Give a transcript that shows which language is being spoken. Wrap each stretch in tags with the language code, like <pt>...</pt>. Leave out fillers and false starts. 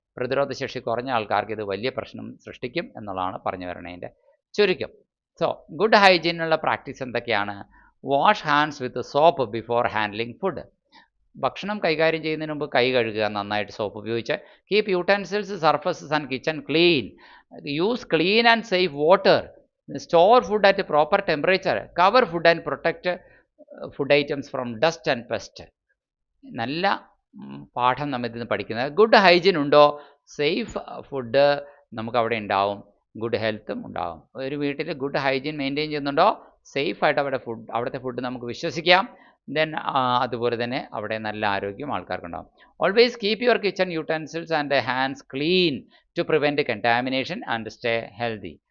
<ml>പ്രതിരോധ ശേഷി കുറഞ്ഞ ആൾക്കാർക്ക് ഇത് വലിയ പ്രശ്നം സൃഷ്ടിക്കും എന്നുള്ളതാണ് പറഞ്ഞു വരുന്നതിൻ്റെ ചുരുക്കം. സോ ഗുഡ് ഹൈജീനുള്ള പ്രാക്ടീസ് എന്തൊക്കെയാണ്?</ml> <en>Wash hands with soap before handling food.</en> <ml>ഭക്ഷണം കൈകാര്യം ചെയ്യുന്നതിന് മുമ്പ് കൈ കഴുകുക നന്നായിട്ട് സോപ്പ് ഉപയോഗിച്ച്.</ml> <en>Keep utensils, surfaces and kitchen clean. Use clean and safe water. Store food at a proper temperature. Cover food and protect food items from dust and pest.</en> <ml>നല്ല പാഠം നമ്മൾ ഇതിൽ നിന്ന് പഠിക്കുന്നത്. ഗുഡ് ഹൈജീൻ ഉണ്ടോ, സേഫ് ഫുഡ് നമുക്ക് അവിടെ ഉണ്ടാവും, ഗുഡ് ഹെൽത്തും ഉണ്ടാവും. ഒരു വീട്ടിൽ ഗുഡ് ഹൈജീൻ മെയിൻറ്റെയിൻ ചെയ്യുന്നുണ്ടോ, സേഫായിട്ട് അവിടുത്തെ ഫുഡ് നമുക്ക് വിശ്വസിക്കാം. ദെൻ അതുപോലെ തന്നെ അവിടെ നല്ല ആരോഗ്യം ആൾക്കാർക്കുണ്ടാകും.</ml> <en>Always keep your kitchen utensils and hands clean to prevent contamination and stay healthy.</en>